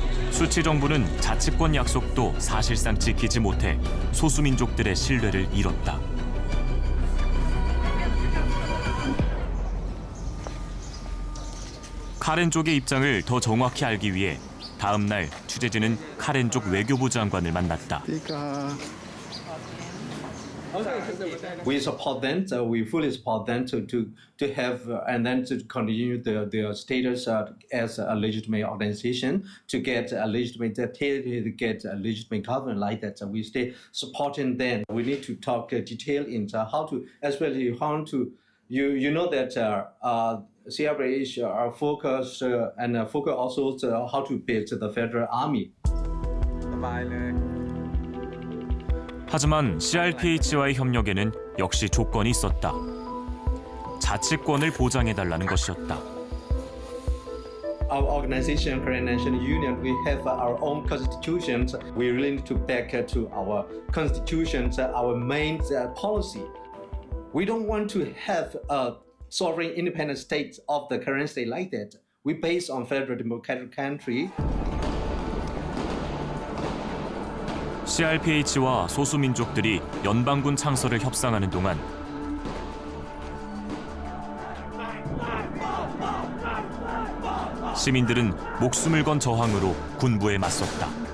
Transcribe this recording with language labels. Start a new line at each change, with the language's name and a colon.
Korean: 수치 정부는 자치권 약속도 사실상 지키지 못해 소수민족들의 신뢰를 잃었다. 카렌족의 입장을 더 정확히 알기 위해 다음 날 취재진은 카렌족 외교부 장관을 만났다.
English: We support them. We fully support them to have and then to continue their status as a legitimate organization, to get a legitimate to get a legitimate government like that. So we stay supporting them. We need to talk detail into how to, especially how to. You know that CRPH are focused and focus also how to build the federal army.
Korean: 하지만 CRPH와의 협력에는 역시 조건이 있었다. 자치권을 보장해달라는 것이었다.
English: Our organization, Korean National Union, we have our own constitutions. We really need to back to our constitutions, our main policy. We don't want to have a sovereign independent state of the current state like that. We based on federal democratic country.
Korean: CRPH와 소수민족들이 연방군 창설을 협상하는 동안 시민들은 목숨을 건 저항으로 군부에 맞섰다.